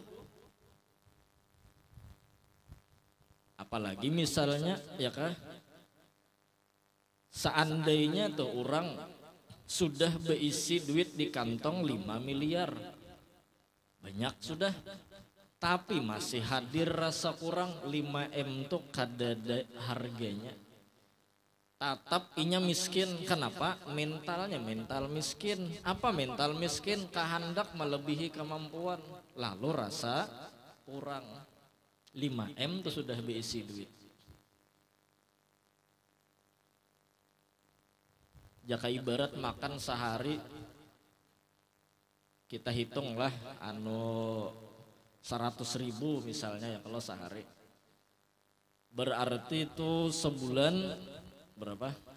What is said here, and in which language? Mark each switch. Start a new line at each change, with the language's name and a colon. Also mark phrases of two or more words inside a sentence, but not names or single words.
Banjar: Apalagi misalnya ya kah seandainya tuh orang sudah berisi duit di kantong 5 miliar banyak sudah tapi masih hadir rasa kurang 5M tuh kadada harganya tatap inya miskin.
Indonesian: Kenapa? Mentalnya mental miskin. Apa mental miskin? Kehendak melebihi kemampuan lalu rasa kurang. 5M tuh sudah berisi duit.
Banjar: Jaka ibarat makan sehari kita hitunglah anu 100.000 misalnya ya kalau sehari berarti itu sebulan berapa?